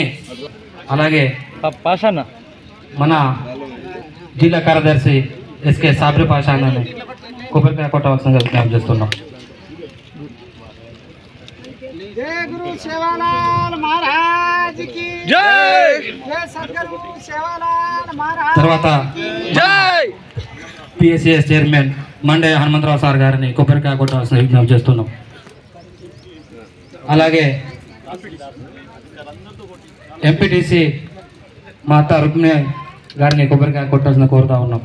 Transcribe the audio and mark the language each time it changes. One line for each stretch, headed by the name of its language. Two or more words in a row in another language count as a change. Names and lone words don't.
Telugu: అలాగే మన జిల్లా కార్యదర్శి ఎస్కే సాబ్రి పాషా అని కొబ్బరికాయ కొట్టవలసిందిగా విజ్ఞప్తి చేస్తున్నాం।
Hindi: जय गुरु सेवालाल महाराज की जय। जय सद्गुरु सेवालाल महाराज
Telugu: తర్వాత జై పిఎస్సిఎస్ చైర్మన్ మండే హనుమంతరావు సార్ గారిని కొబ్బరికాయ కొట్టవలసిన విజ్ఞప్తి చేస్తున్నాం। అలాగే ఎంపీటీసీ మా అత్త రుక్మిణి గారిని కొబ్బరికాయ కొట్టాల్సిన కోరుతా ఉన్నాం।